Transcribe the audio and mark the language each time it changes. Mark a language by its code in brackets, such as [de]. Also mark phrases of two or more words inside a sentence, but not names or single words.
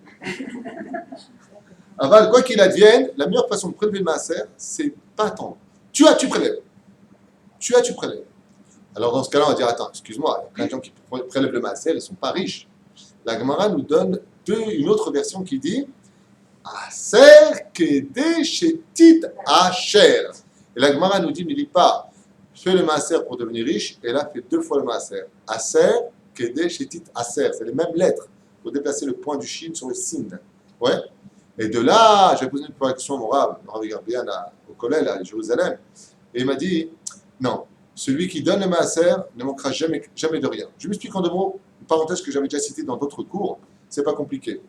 [fr] Aval, quoi qu'il advienne, la meilleure façon de prélever le maaser, c'est pas attendre. Tu prélèves. Tu prélèves. Alors dans ce cas-là, on va dire, attends, excuse-moi, il y a plein de gens qui prélèvent le maaser, ils ne sont pas riches. La Gemara nous donne une autre version qui dit [he] עשר כדי שתתעשר. [fr] Et la Gemara nous dit, ne lis pas, fais le maaser pour devenir riche, et là, fais 2 fois le maaser. [he] עשר כדי שתתעשר. [fr] C'est les mêmes lettres. Il faut déplacer le point du shin sur le sin. Ouais. Et de là, j'ai posé une question à mon rab, bien au collège à Jérusalem, et il m'a dit, non, celui qui donne le maaser ne manquera jamais de rien. Je m'explique en 2 mots, une parenthèse que j'avais déjà citée dans d'autres cours, c'est pas compliqué.